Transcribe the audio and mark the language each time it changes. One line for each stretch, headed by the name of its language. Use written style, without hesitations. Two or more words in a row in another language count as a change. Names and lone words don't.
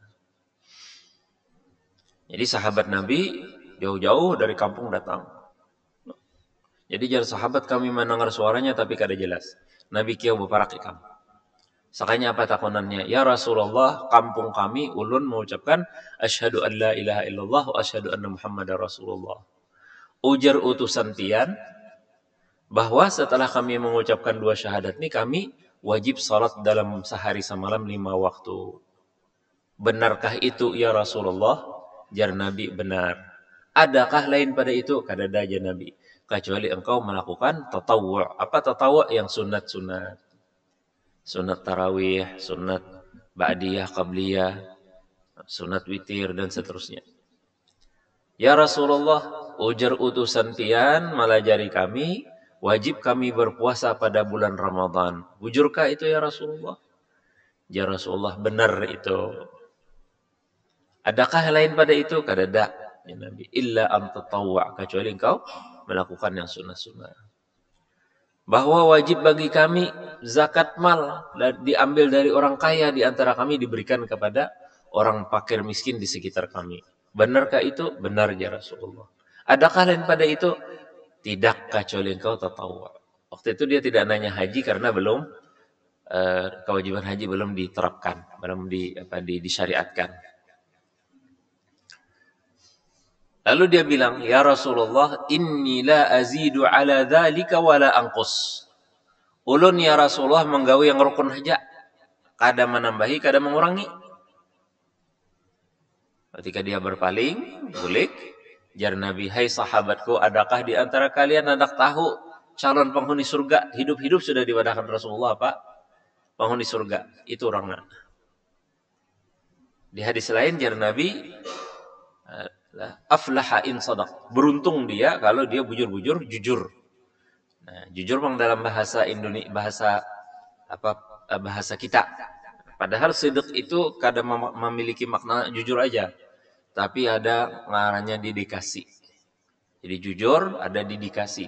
Indonesian: Jadi sahabat Nabi jauh-jauh dari kampung datang.
Banjar: Jadi jar sahabat kami mendengar suaranya tapi kada jelas. Nabi kiau beparak ikam. Sakanya apa takunannya?
Arabic: يا رسول الله,
Indonesian: kampung kami ulun mengucapkan
Arabic: أشهد أن لا إله إلا الله وأشهد أن محمدا رسول الله.
Indonesian: Ujar utusan tian bahwa setelah kami mengucapkan dua syahadat ini kami wajib salat dalam sehari semalam 5 waktu. Benarkah itu ya Rasulullah?
Banjar: Jar Nabi, benar. Adakah lain pada itu? Kada ada jar Nabi.
Indonesian: Kecuali engkau melakukan tatawwu'. Apa tatawwu'? Yang sunat-sunat. Sunat tarawih, sunat ba'diyah, qabliyah, sunat witir, dan seterusnya. Ya Rasulullah, ujar utusan tian melajari kami, wajib kami berpuasa pada bulan Ramadan. Bujurkah itu ya Rasulullah? Ya Rasulullah, benar itu. Adakah lain pada itu? Kada ada.
Arabic: يا نبي، إلا أن تطوع',
Indonesian: kecuali engkau melakukan yang sunnah-sunnah. Bahwa wajib bagi kami zakat mal diambil dari orang kaya di antara kami diberikan kepada orang fakir miskin di sekitar kami. Benarkah itu? Benar ya Rasulullah. Adakah lain pada itu? Tidak, kecuali engkau tatawwa'. Waktu itu dia tidak nanya haji karena belum kewajiban haji belum diterapkan, belum disyariatkan. Lalu dia bilang, ya Rasulullah,
Arabic: إني لا أزيد على ذلك ولا أنقص.
Banjar: Ulun ya Rasulullah menggawi yang rukun saja. Kada menambahi, kada mengurangi.
Indonesian: Ketika dia berpaling, bulik, jar Nabi, hai sahabatku, adakah di antara kalian hendak tahu calon penghuni surga? Hidup-hidup sudah diwadahkan Rasulullah, Pak. Penghuni surga, itu orangnya. Di hadis lain, jar Nabi,
Arabic: أفلح إن صدق.
Indonesian: Beruntung dia kalau dia bujur-bujur jujur. Nah, jujur memang dalam bahasa Indonesia, bahasa kita. Padahal sidq itu kadang memiliki makna jujur aja. Tapi ada ngaranya dedikasi. Jadi jujur, ada didikasi.